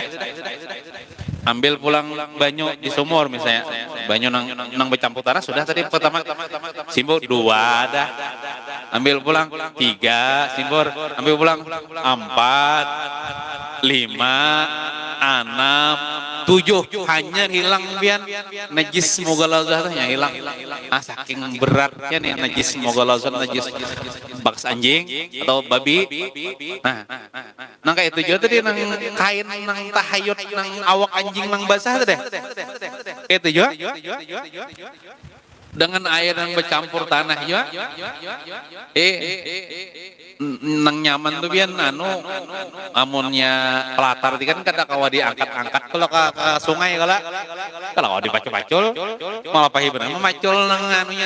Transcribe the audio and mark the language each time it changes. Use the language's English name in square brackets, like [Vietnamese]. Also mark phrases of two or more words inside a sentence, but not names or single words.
[Banjar] Ambil pulang banyu di sumur misalnya, banyu nang bercampur tanah sudah tadi pertama simbur 2 dah. Ambil pulang 3 simbur, ambil pulang 4, 5, 6, 7 hanya hilang bian najis mogolazahnya hilang. Saking beratnya nih najis mogolazah najis bakas anjing atau babi. Nah kayak 7 tadi nang kain nang tahayut nang awak anjing nang basah tadi. [Indonesian] Kayak 7 dengan air yang bercampur tanah juga. [Banjar] Nang nyaman tuh bian amunnya pelatar itu kan kada kawa diangkat-angkat kalau ke sungai kalau dipacul-pacul malah pahi bener memacul nang anunya.